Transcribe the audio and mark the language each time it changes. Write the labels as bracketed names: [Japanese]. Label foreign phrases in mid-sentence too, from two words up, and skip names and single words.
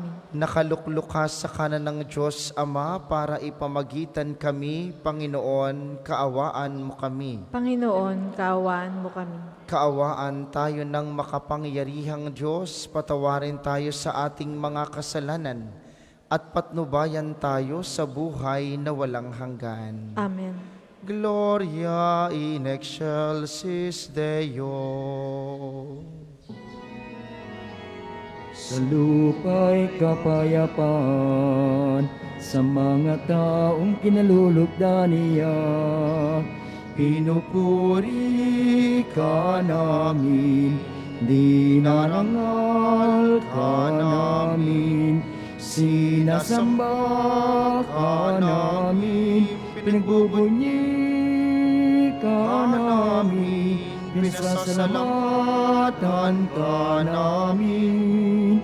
[Filipino] Nakaluklok ka sa kanan ng Diyos Ama para ipamagitan kami, Panginoon, kaawaan mo kami. Panginoon, kaawaan mo kami. Kaawaan tayo ng makapangyarihang Diyos, patawarin tayo sa ating mga kasalanan, at patnubayan tayo sa buhay na walang hanggan. Amen. [Latin] Gloria in excelsis Deo. [Filipino] Sa lupa'y kapayapaan sa mga taong kinalulugdan niya. Pinupuri ka namin, dinarangal ka namin, sinasamba ka namin, pinagbubunyi ka namin, pinasasalamatan ka namin.